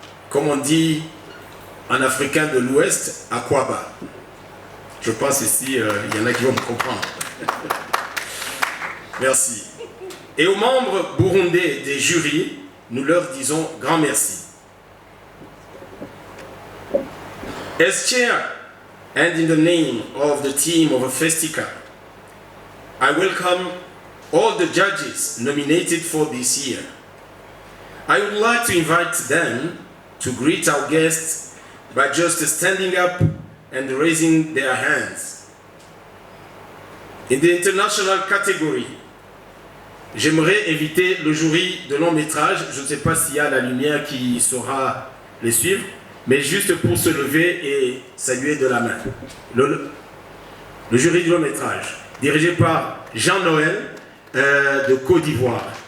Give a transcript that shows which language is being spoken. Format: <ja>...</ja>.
<fr>Comme on dit en africain de l'Ouest, Akwaba. Je pense ici, il y en a qui vont me comprendre. Merci. Et aux membres burundais des jurys, nous leur disons grand merci.</fr> <en>As chair and in the name of the team of Festicab, I welcome all the judges nominated for this year. I would like to invite them to greet our guests by just standing up and raising their hands. In the international category,</en> <fr>j'aimerais inviter le jury de long métrage. Je ne sais pas s'il y a la lumière qui saura les suivre, mais juste pour se lever et saluer de la main. Le jury de long métrage, dirigé par Jean-Noël de Côte d'Ivoire.</fr>